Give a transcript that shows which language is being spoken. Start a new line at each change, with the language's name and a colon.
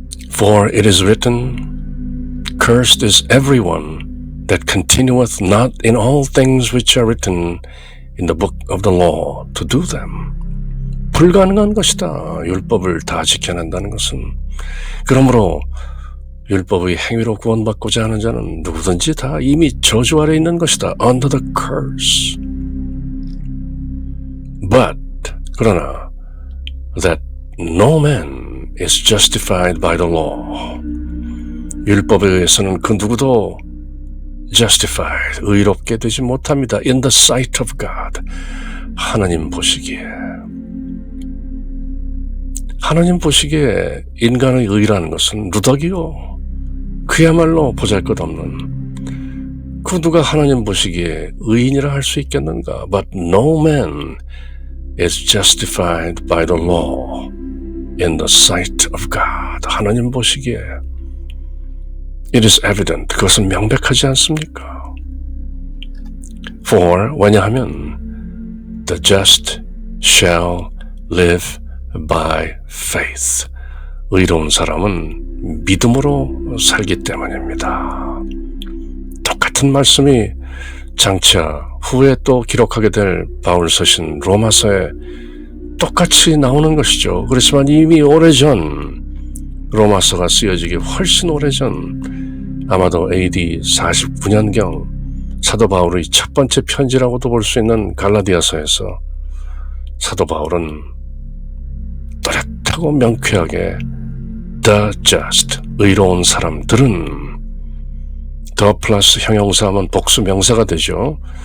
English: For it is written, Cursed is everyone that continueth not in all things which are written in the book of the law to do them.
Korean: 불가능한 것이다. 율법을 다 지켜낸다는 것은. 그러므로 율법의 행위로 구원받고자 하는 자는 누구든지 다 이미 저주 아래 있는 것이다.
English: Under the curse. But
Korean: 그러나
English: that no man is justified by the law.
Korean: 율법에 의해서는 그 누구도
English: justified,
Korean: 의롭게 되지 못합니다.
English: In the sight of God.
Korean: 하나님 보시기에. 하나님 보시기에 인간의 의라는 것은 누더기요. 그야말로 보잘것없는 그 누가 하나님 보시기에 의인이라 할 수 있겠는가?
English: But no man is justified by the law in the sight of God.
Korean: 하나님 보시기에
English: It is evident.
Korean: 그것은 명백하지 않습니까?
English: For
Korean: 왜냐하면
English: the just shall live by faith.
Korean: 의로운 사람은 믿음으로 살기 때문입니다. 똑같은 말씀이 장차 후에 또 기록하게 될 바울 서신 로마서에 똑같이 나오는 것이죠. 그렇지만 이미 오래전 로마서가 쓰여지기 훨씬 오래전 아마도 AD 49년경 사도 바울의 첫 번째 편지라고도 볼 수 있는 갈라디아서에서 사도 바울은 또렷하고 명쾌하게
English: the just,
Korean: 의로운 사람들은 the 플러스 형용사하면 복수 명사가 되죠.